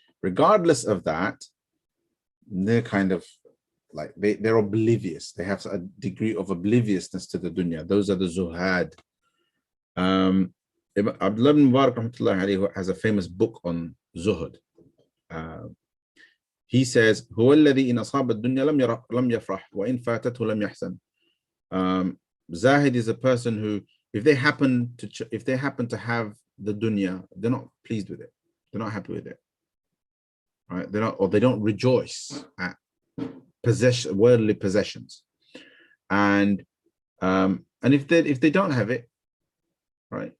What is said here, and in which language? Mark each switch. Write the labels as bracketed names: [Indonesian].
[English] Regardless of that, they're kind of like, they're oblivious. They have a degree of obliviousness to the dunya. Those are the zuhad. Abdullah ibn Mubarak rahmatullahi alayhi has a famous book on zuhud. He says, [Arabic] هو الذي إن أصاب الدنيا لم يفرح وإن فاتته لم يحزن. [English] Zahid is a person who, if they happen to have the dunya, they're not pleased with it. They're not happy with it. Right? They don't rejoice at worldly possessions. And if they don't have it, right?